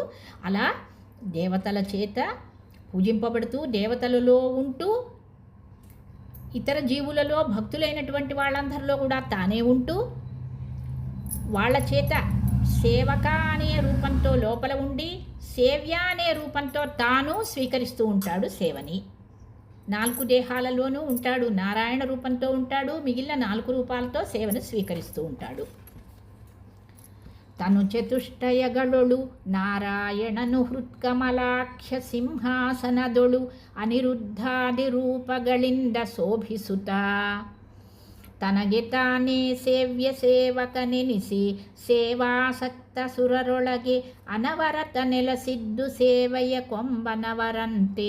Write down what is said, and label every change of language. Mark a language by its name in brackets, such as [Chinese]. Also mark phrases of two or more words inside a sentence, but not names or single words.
[Telugu] అలా దేవతల చేత పూజింపబడుతూ దేవతలలో ఉంటూ ఇతర జీవులలో భక్తులైనటువంటి వాళ్ళందరిలో కూడా తానే ఉంటూ వాళ్ళ చేత సేవక అనే రూపంతో లోపల ఉండి సేవ్య అనే రూపంతో తాను స్వీకరిస్తూ ఉంటాడు సేవని. 4 దేహాలలోనూ ఉంటాడు, నారాయణ రూపంతో ఉంటాడు, మిగిలిన 4 రూపాలతో సేవను స్వీకరిస్తూ ఉంటాడు. [Kannada] ತನು ಚತುಷ್ಟಯಗಳೊಳು ನಾರಾಯಣನು ಹೃತ್ಕಮಲಾಖ್ಯ ಸಿಂಹಾಸನದೊಳು ಅನಿರುದ್ಧಾದಿ ರೂಪಗಳಿಂದ ಶೋಭಿಸುತ್ತ ತನಗೆ ತಾನೇ ಸೇವ್ಯ ಸೇವಕನೆನಿಸಿ ಸೇವಾಸಕ್ತ ಸುರರೊಳಗೆ ಅನವರತ ನೆಲೆಸಿದ್ದು ಸೇವೆಯ ಕೊಂಬನವರಂತೆ.